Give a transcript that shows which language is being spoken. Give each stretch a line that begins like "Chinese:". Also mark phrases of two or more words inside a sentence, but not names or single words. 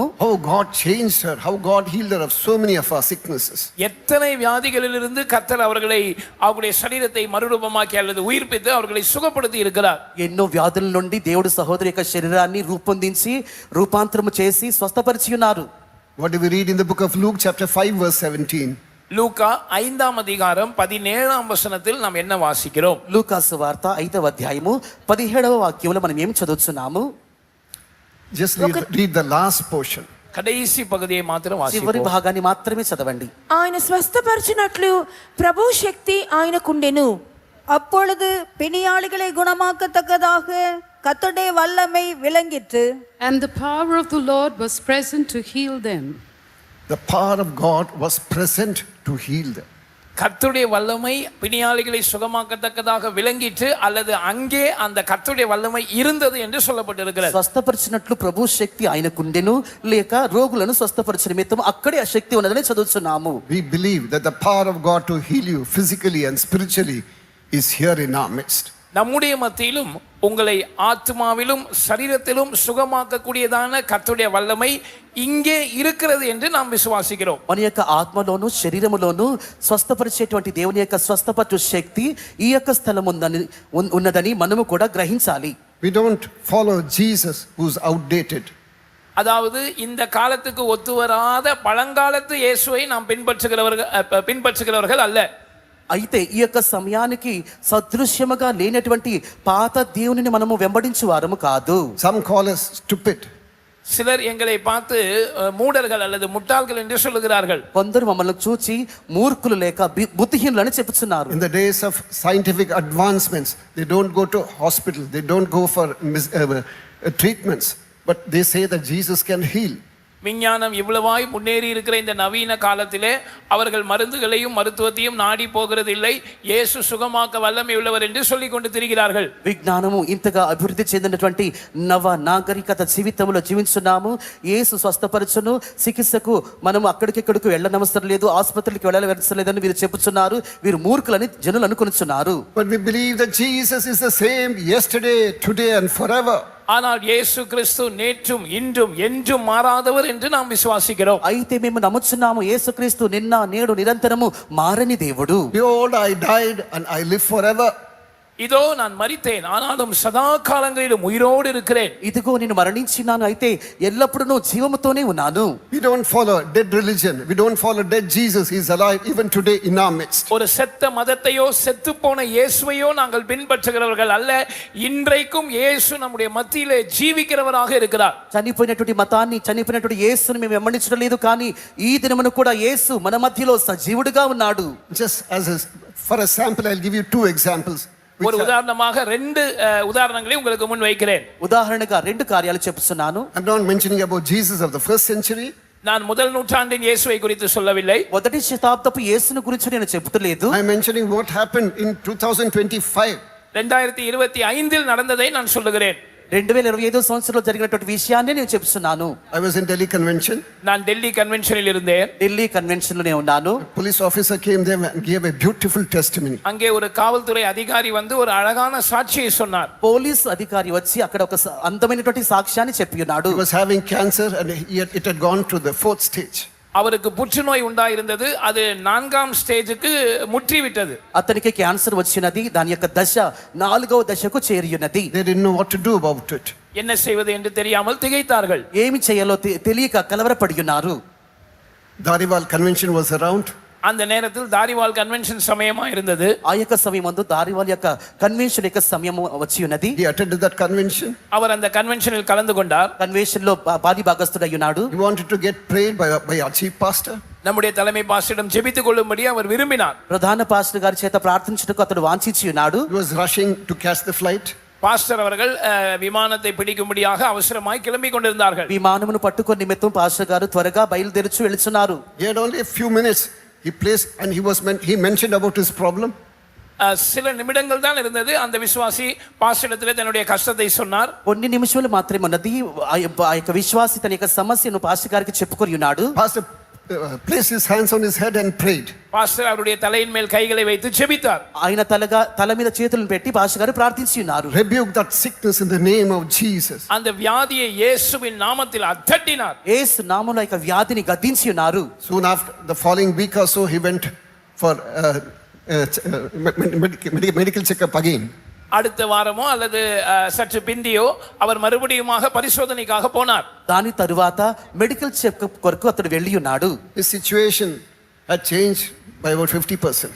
English: How God changed her, how God healed her of so many of our sicknesses.
Tamil: எத்தனை வியாதிகளிலிருந்து கர்த்தர் அவர்களை அவருடைய சரீரத்தை மறுரூபமாக்கி அல்லது உயிர்ப்பித்து அவர்களை சுகப்படுத்தி இருக்கிறார்.
Telugu: ఎన్నో వ్యాధుల నుండి దేవుడు సహోదరి యొక్క శరీరాన్ని రూపొందించి రూపాంతరము చేసి స్వస్థపరిచి ఉన్నారు.
English: What do we read in the book of Luke chapter 5 verse 17?
Tamil: லூக்கா 5ஆம் அதிகாரம் 17ஆம் வசனத்தில் நாம் என்ன வாசிக்கிறோம்?
Telugu: లూకాసు వార్త 5వ అధ్యాయము 17వ వాక్యంలో మనం ఏం చదువుతున్నాము?
English: Just read the last portion.
Tamil: கடைசி பகுதியை மாத்திரம்
Telugu: చివరి
Tamil: வாசிப்போம்.
Telugu: భాగాన్ని మాత్రమే చదవండి. ఆయన స్వస్థపరచినట్లు ప్రభు శక్తి ఆయనకుండెను.
Tamil: அப்பொழுது பிணியாளிகளை குணமாக்கத்தக்கதாக கர்த்தருடைய வல்லமை விளங்கிற்று.
English: And the power of the Lord was present to heal them. The power of God was present to heal them.
Tamil: கர்த்தருடைய வல்லமை பிணியாளிகளை சுகமாக்கத்தக்கதாக விளங்கிற்று அல்லது அங்கே அந்த கர்த்தருடைய வல்லமை இருந்தது என்று சொல்லப்பட்டிருக்கிறது.
Telugu: స్వస్థపరిచినట్లు ప్రభు శక్తి ఆయనకుండెను లేక రోగులను స్వస్థపరిచిన నిమిత్తం అక్కడే ఆ శక్తి ఉన్నదని చదువుతున్నాము.
English: We believe that the power of God to heal you physically and spiritually is here in our midst.
Tamil: நம்முடைய மத்தியிலும் உங்களை ஆத்மாவிலும் சரீரத்திலும் சுகமாக்கக்கூடியதான கர்த்தருடைய வல்லமை இங்கே இருக்கிறது என்று நாம் விசுவாசிக்கிறோம்.
Telugu: మన యొక్క ఆత్మలోను శరీరములోను స్వస్థపరిచేటువంటి దేవుని యొక్క స్వస్థపరచు శక్తి ఈ యొక్క స్థలం ఉన్నదని మనము కూడా గ్రహించాలి.
English: We don't follow Jesus who's outdated.
Tamil: அதாவது இந்த காலத்துக்கு ஒத்து வராத பழங்காலத்து இயேசுவை நாம் பின்பற்றுகிறவர்கள் அல்ல.
Telugu: అయితే ఈ యొక్క సమయానికి సదృశ్యముగా లేనటువంటి పాత దేవునిని మనము వెంబడించు వారము కాదు.
English: Some call us stupid.
Tamil: சிலர் எங்களை பார்த்து மூடர்கள் அல்லது முட்டாள்கள் என்று சொல்லுகிறார்கள்.
Telugu: కొందరు మమ్మల్ని చూచి మూర్ఖులు లేక బుద్ధిహీనులని చెప్పుచున్నారు.
English: In the days of scientific advancements, they don't go to hospital, they don't go for treatments, but they say that Jesus can heal.
Tamil: விஞ்ஞானம் இவ்வளவாய் முன்னேறி இருக்கிற இந்த நவீன காலத்திலே அவர்கள் மருந்துகளையும் மருத்துவத்தையும் நாடி போகிறதில்லை. இயேசு சுகமாக்க வல்லமை உள்ளவர் என்று சொல்லிக் கொண்டு திரிகிறார்கள்.
Telugu: విజ్ఞానము ఇంతగా అభివృద్ధి చెందినటువంటి నవ నాగరికత జీవితంలో జీవించున్నాము. యేసు స్వస్థపరచును, చికిత్సకు మనము అక్కడికిక్కడికి వెళ్ళనవసరం లేదు, ఆసుపత్రికి వెళ్ళవలసిన లేదని వీరు చెప్పుచున్నారు. వీరు మూర్ఖులని జనులు అనుకొనుచున్నారు.
English: But we believe that Jesus is the same yesterday, today and forever.
Tamil: ஆனால் இயேசு கிறிஸ்து நேற்றும் இன்றும் என்றும் மாறாதவர் என்று நாம் விசுவாசிக்கிறோம்.
Telugu: అయితే మేము నమ్ముచున్నాము యేసుక్రీస్తు నిన్న నేడు నిరంతరము మారని దేవుడు.
English: Behold, I died and I live forever.
Tamil: இதோ நான் மரித்தேன் ஆனாலும் சதா காலங்களிலும் உயிரோடு இருக்கிறேன்.
Telugu: ఇదిగో నేను మరణించినాను అయితే ఎల్లప్పుడూ జీవముతోనే ఉన్నాను.
English: We don't follow dead religion. We don't follow dead Jesus. He is alive even today in our midst.
Tamil: ஒரு செத்த மதத்தையோ செத்து போன இயேசுவையோ நாங்கள் பின்பற்றுகிறவர்கள் அல்ல. இன்றைக்கும் இயேசு நம்முடைய மத்தியிலே ஜீவிக்கிறவராக இருக்கிறார்.
Telugu: చనిపోయినటువంటి మతాన్ని చనిపోయినటువంటి యేసుని మేము వెంబడించడం లేదు, కానీ ఈ దినమున కూడా యేసు మన మధ్యలో సజీవుడిగా ఉన్నాడు.
English: Just for a sample, I'll give you two examples.
Tamil: ஒரு உதாரணமாக ரெண்டு உதாரணங்களை உங்களுக்கு முன் வைக்கிறேன்.
Telugu: ఉదాహరణగా రెండు కార్యాలు చెప్తున్నాను.
English: I'm not mentioning about Jesus of the first century.
Tamil: நான் முதல் நூற்றாண்டின் இயேசுவை குறித்து சொல்லவில்லை.
Telugu: మొదటి శతాబ్దపు యేసును గురించి నేను చెబుతలేదు.
English: I'm mentioning what happened in 2025.
Tamil: 2025 நடந்ததை நான் சொல்லுகிறேன்.
Telugu: 2025 సంవత్సరంలో జరిగినటువంటి విషయాన్ని నేను చెప్తున్నాను.
English: I was in Delhi convention.
Tamil: நான் டெல்லி கன்வென்ஷனில் இருந்தேன்.
Telugu: ఢిల్లీ కన్వెన్షన్ లోనే ఉన్నాను.
English: Police officer came there and gave a beautiful testimony.
Tamil: அங்கே ஒரு காவல்துறை அதிகாரி வந்து ஒரு அழகான சாட்சியை சொன்னார்.
Telugu: పోలీస్ అధికారి వచ్చి అక్కడ ఒక అందమైనటువంటి సాక్ష్యాన్ని చెప్పి ఉన్నాడు.
English: He was having cancer and it had gone to the 4th stage.
Tamil: அவருக்கு புற்றுநோய் உண்டாயிருந்தது. அது 4ஆம் ஸ்டேஜுக்கு முற்றிவிட்டது.
Telugu: అతనికి క్యాన్సర్ వచ్చినది. దాని యొక్క దశ 4వ దశకు చేరియున్నది.
English: They didn't know what to do about it.
Tamil: என்ன செய்வது என்று தெரியாமல் திகைத்தார்கள்.
Telugu: ఏమి చేయాలో తెలియక కలవరపడి ఉన్నారు.
English: Dariwal convention was around.
Tamil: அந்த நேரத்தில் தாரிவால் கன்வென்ஷன் சமயமா இருந்தது.
Telugu: ఆ యొక్క సమయమందు దారివాల్ యొక్క కన్వెన్షన్ యొక్క సమయము వచ్చి ఉన్నది.
English: He attended that convention.
Tamil: அவர் அந்த கன்வென்ஷனில் கலந்து கொண்டார்.
Telugu: కన్వెన్షన్ లో పాలి భాగస్థుడై ఉన్నాడు.
English: He wanted to get prayed by our chief pastor.
Tamil: நம்முடைய தலைமை பாஸ்டரிடம் ஜெபித்துக் கொள்ளும்படி அவர் விரும்பினார்.
Telugu: ప్రధాన పాస్టర్ గారి చేత ప్రార్థించుటకు అతడు వాంఛించి ఉన్నాడు.
English: He was rushing to catch the flight.
Tamil: பாஸ்டர் அவர்கள் விமானத்தை பிடிக்கும்படியாக அவசரமாய் கிளம்பி கொண்டிருந்தார்கள்.
Telugu: విమానమును పట్టుకొని నిమిత్తం పాస్టర్ గారు త్వరగా బయలుదేరుచు వెళ్తున్నారు.
English: He had only a few minutes. He placed and he mentioned about his problem.
Tamil: சில நிமிடங்கள் தான் இருந்தது. அந்த விசுவாசி பாஸ்டரிடத்திலே தன்னுடைய கஷ்டத்தை சொன்னார்.
Telugu: కొన్ని నిమిషాలు మాత్రమే ఉన్నది. ఆ యొక్క విశ్వాసి తన యొక్క సమస్యను పాస్టర్ గారికి చెప్పుకొని ఉన్నాడు.
English: Pastor placed his hands on his head and prayed.
Tamil: பாஸ்டர் அவருடைய தலையின் மேல் கைகளை வைத்து ஜெபித்தார்.
Telugu: ఆయన తల మీద చేతులను పెట్టి పాస్టర్ గారు ప్రార్థించి ఉన్నారు.
English: Rebuke that sickness in the name of Jesus.
Tamil: அந்த வியாதியை இயேசுவின் நாமத்தில் அதட்டினார்.
Telugu: యేసు నామములో యొక్క వ్యాధిని గద్దించి ఉన్నారు.
English: Soon after the following week or so, he went for medical checkup again.
Tamil: அடுத்த வாரமோ அல்லது சற்று பிந்தியோ அவர் மறுபடியுமாக பரிசோதனைக்காக போனார்.
Telugu: దాని తరువాత
English: medical checkup
Telugu: కొరకు అతడు వెళ్ళి ఉన్నాడు.
English: His situation had changed by about 50%.